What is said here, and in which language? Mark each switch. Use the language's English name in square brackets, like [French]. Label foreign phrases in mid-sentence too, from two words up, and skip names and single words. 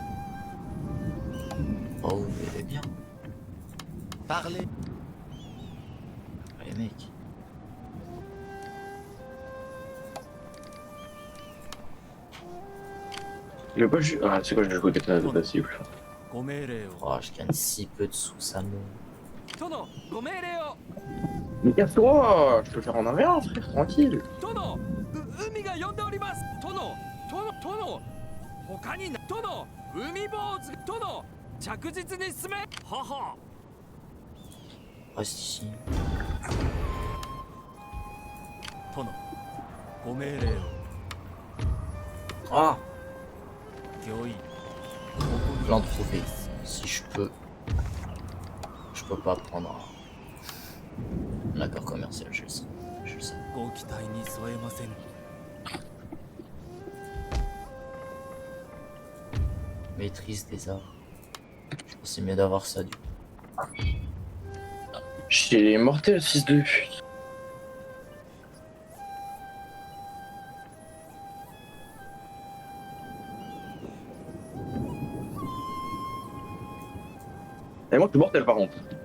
[French] Oh, vous verrez bien. Parlez. Les mecs. Il veut pas juste. Ah, c'est quoi, je joue côté de la cible. [Japanese] ご命令を。 [French] Oh, je gagne si peu de sous, ça me... [Japanese] 殿ご命令を。 [French] Mais casse-toi! Je peux le faire en un rien, frère, tranquille. [Japanese] 殿海が呼んでおります。殿他に殿海坊主殿着実に進め。はは。 [French] Reste ici. [Japanese] 殿ご命令を。 Ah! 御意。 [French] Plan trouvé. Si je peux... Je peux pas prendre un accord commercial, je le sais. Je le sais. [Japanese] ご期待に添えません。 [French] Maîtrise des arts. Je pense que c'est mieux d'avoir ça, du coup. Il est mortel, fils de pute. Et moi, je suis mortel par contre.